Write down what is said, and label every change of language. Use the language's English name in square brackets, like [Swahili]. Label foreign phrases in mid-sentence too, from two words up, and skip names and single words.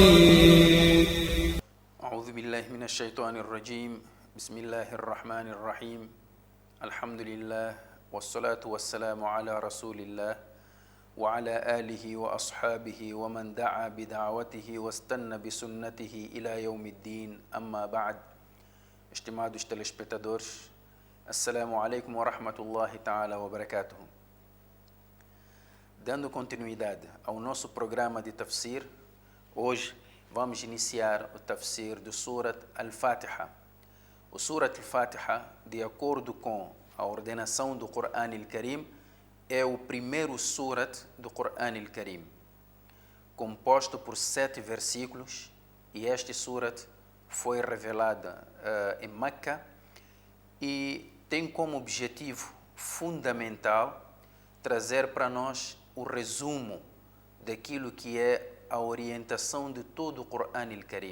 [Arabic] أعوذ بالله من الشيطان الرجيم. بسم الله الرحمن الرحيم. الحمد لله والصلاة والسلام على رسول الله وعلى آله وأصحابه ومن دعا بدعوته واستنى بسنته إلى يوم الدين. أما بعد. [Portuguese] Estimados telespectadores, [Arabic] السلام عليكم ورحمة الله تعالى وبركاته. [Portuguese] Dando continuidade ao nosso programa de tafsir, hoje vamos iniciar o tafsir do Surat Al-Fatiha. O Surat Al-Fatiha, de acordo com a ordenação do Coran Al-Karim, é o primeiro surat do Coran Al-Karim, composto por 7 versículos, e este surat foi revelado em Meca e tem como objetivo fundamental trazer para nós o resumo daquilo que é a orientação de todo o Coran Al-Karim.